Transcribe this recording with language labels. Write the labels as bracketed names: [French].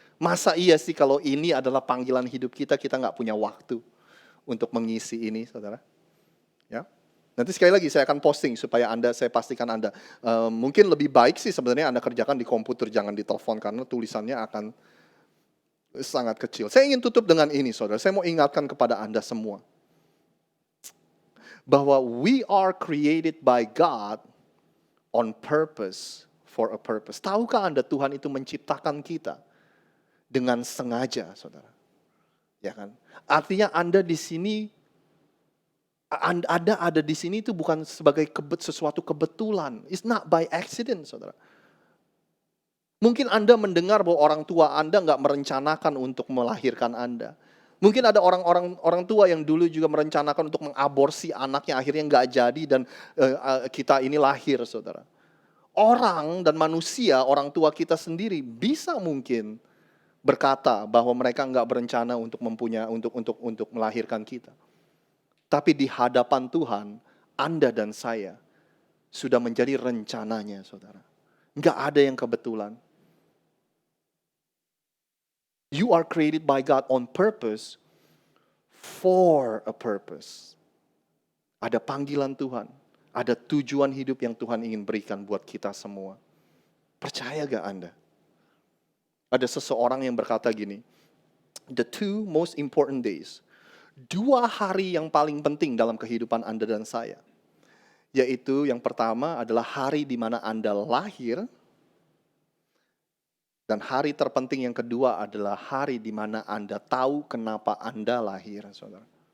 [Indonesian] Masa iya sih kalau ini adalah panggilan hidup kita nggak punya waktu untuk mengisi ini, saudara? Ya. Nanti sekali lagi saya akan posting supaya saya pastikan Anda. Mungkin lebih baik sih sebenarnya Anda kerjakan di komputer, jangan di telepon, karena tulisannya akan sangat kecil. Saya ingin tutup dengan ini, saudara. Saya mau ingatkan kepada Anda semua. [English] Bahwa we are created by God on purpose for a purpose. [Indonesian] Tahukah Anda Tuhan itu menciptakan kita dengan sengaja, saudara? Ya kan? Artinya Anda di sini, Anda ada di sini itu bukan sebagai sesuatu kebetulan. [English] It's not by accident, saudara. [Indonesian] Mungkin Anda mendengar bahwa orang tua Anda nggak merencanakan untuk melahirkan Anda. Mungkin ada orang tua yang dulu juga merencanakan untuk mengaborsi anaknya, akhirnya nggak jadi dan kita ini lahir, saudara. Orang dan manusia, orang tua kita sendiri bisa mungkin berkata bahwa mereka nggak berencana untuk melahirkan kita. Tapi di hadapan Tuhan, Anda dan saya sudah menjadi rencananya, saudara. Nggak ada yang kebetulan. [English] You are created by God on purpose for a purpose. [Indonesian] Ada panggilan Tuhan, ada tujuan hidup yang Tuhan ingin berikan buat kita semua. Percaya gak Anda? Ada seseorang yang berkata gini, [English] the two most important days, [Indonesian] 2 hari yang paling penting dalam kehidupan Anda dan saya, yaitu yang pertama adalah hari di mana Anda lahir, dan hari terpenting yang kedua adalah hari di mana Anda tahu kenapa Anda lahir, saudara.